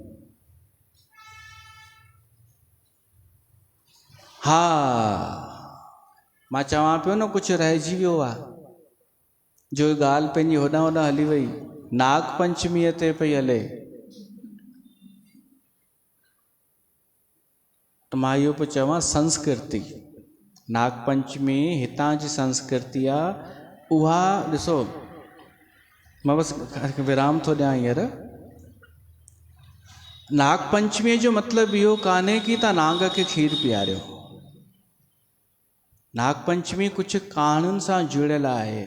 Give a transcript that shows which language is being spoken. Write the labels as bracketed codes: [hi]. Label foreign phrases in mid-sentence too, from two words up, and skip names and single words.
[sd] हा, मां चवां पियो न कुझु रहिजी वियो आहे, जो ॻाल्हि पंहिंजी होॾां होॾां हली वई। नाग पंचमीअ ते पई हले, त मां इहो पियो चवां संस्कृति, नाग पंचमी हितां जी संस्कृति आहे। उहा ॾिसो, मां बसि विराम थो ॾियां हींअर। नाग पंचमीअ जो मतिलबु इहो कान्हे कि तव्हां नाग खे खीरु पीआरियो। नाग पंचमी कुझु कहाणियुनि सां जुड़ियल आहे।